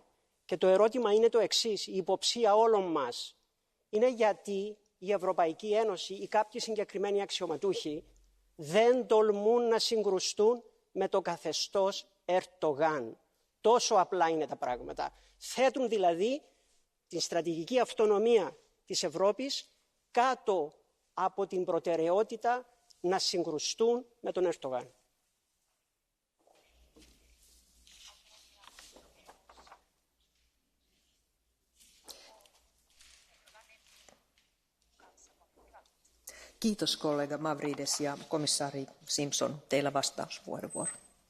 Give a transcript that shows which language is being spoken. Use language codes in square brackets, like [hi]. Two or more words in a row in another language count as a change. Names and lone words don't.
[el] Και το ερώτημα είναι το εξής, η υποψία όλων μας είναι γιατί η Ευρωπαϊκή Ένωση ή κάποιοι συγκεκριμένοι αξιωματούχοι δεν τολμούν να συγκρουστούν με το καθεστώς Ερντογάν. Τόσο απλά είναι τα πράγματα. Θέτουν δηλαδή την στρατηγική αυτονομία της Ευρώπης κάτω από την προτεραιότητα να συγκρουστούν με τον Ερντογάν. [fi] Kiitos kollega Mavrides ja komissaari Simpson, teillä vastausvuoro.